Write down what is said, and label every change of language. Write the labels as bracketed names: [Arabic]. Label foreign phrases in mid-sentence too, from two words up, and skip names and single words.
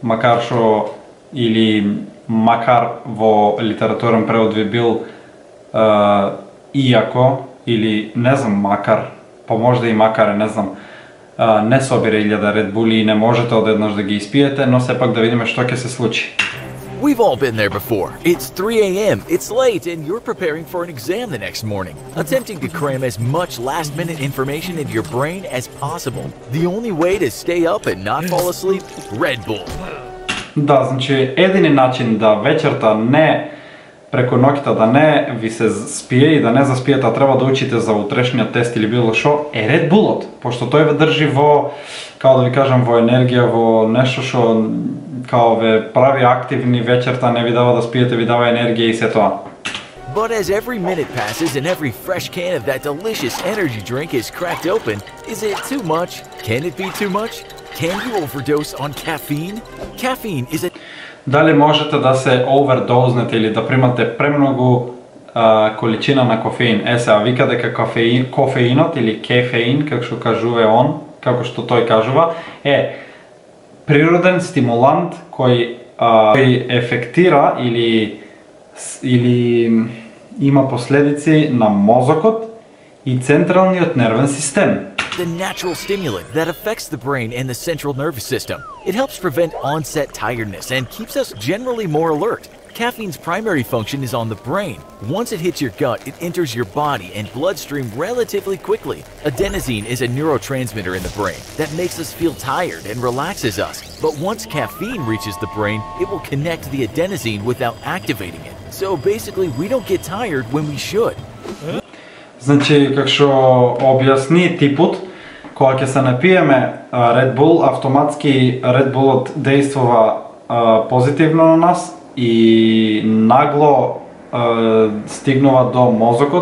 [Macedonian] Макар во литературен превод би бил иако или не знам макар, па можда и макар, не знам. Не собира 1000 Ред Були и не можете одеднаш да ги испиете, но сепак да видиме што ќе се случи. [English] We've all been there before. It's 3 a.m., it's late, and you're preparing for an exam the next morning, attempting to cram as much last-minute information into your brain as possible. The only way to stay up and not fall asleep? Red Bull. [Macedonian] Да, значи, едини начин да вечерта преку ноќта да не ви се спие и да не заспиете, а треба да учите за утрешниот тест или било што, е Ред Булот, пошто тој ве држи во, као да ви кажам, во енергија, во нешто што као ве прави активни вечерта, не ви дава да спиете, ви дава енергија и се тоа. [English] But as every minute passes and every fresh can of that delicious energy drink is cracked open, is it too much? Can it be too much? Can you overdose on caffeine? Caffeine is a... [Macedonian] Дали можете да се овердознете или да примате премногу количина на кофеин? Сега вика дека кофеинот или кефеин, како што кажува он, како што тој кажува, е природен стимулант кој ефектира или има последици на мозокот и централниот нервен систем. [English] The natural stimulant that affects the brain and the central nervous system. It helps prevent onset tiredness and keeps us generally more alert. Caffeine's primary function is on the brain. Once it hits your gut, it enters your body and bloodstream relatively quickly. Adenosine is a neurotransmitter in the brain that makes us feel tired and relaxes us. But once caffeine reaches the brain, it will connect the adenosine without activating it. So basically, we don't get tired when we should. [Macedonian] Значи, како што објасни типот, кога ќе се напиеме Ред Бул, автоматски Ред Булот действува позитивно на нас и нагло стигнува до мозокот.